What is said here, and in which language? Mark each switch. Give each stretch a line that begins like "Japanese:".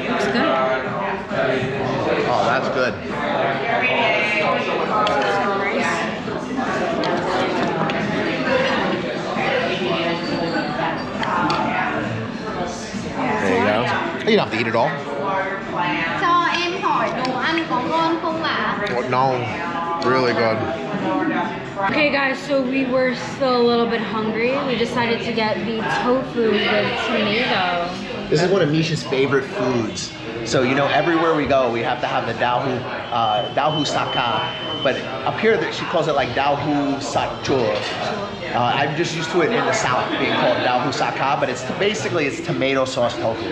English: Looks good. Oh, that's good. There you go. You don't have to eat it all.
Vietnamese: Cho em hỏi đồ ăn có ngon không ạ?
English: No, really good. Okay guys, so we were still a little bit hungry. We decided to get the tofu with tomato. This is one of Misha's favorite foods. So you know, everywhere we go, we have to have the Dahu Saka. But up here, she calls it like Dahu Sakchur. I'm just used to it in the South being called Dahu Saka, but it's tomato sauce tofu.